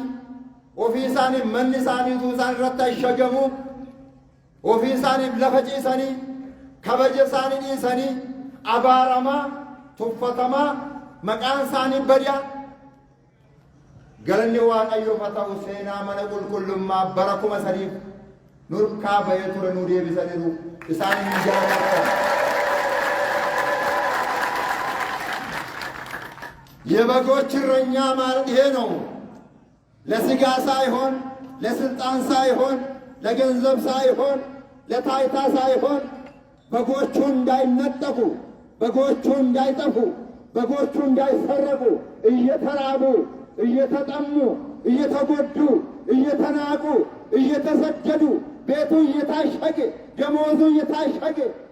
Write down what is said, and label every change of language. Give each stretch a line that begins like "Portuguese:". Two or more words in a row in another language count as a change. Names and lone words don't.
Oromo: ofii isaaniif manni isaaniitu isaan irratti ashagamu ofii isaaniif lafa ciisanii kabaja isaanii dhiisanii abaaramaa tuffatamaa maqaan isaanii badiyaa galanni Waaqayyoof haa ta'u seenaa mana qulqullummaa bara 3,000 nurkaa bahee ture nuu deebisaniiru isaanii hin jaalatan.
Amharic: የበጎች እረኛ ማለት ይሄ ነው። ለስጋ ሳይሆን ለስልጣን ሳይሆን ለገንዘብ ሳይሆን ለታይታ ሳይሆን በጎቹ እንዳይነጠቁ በጎቹ እንዳይጠፉ በጎቹ እንዳይሰረቁ እየተራቡ እየተጠሙ እየተጎዱ እየተናቁ እየተሰደዱ ቤቱ እየታሸገ ደሞዙ እየታሸገ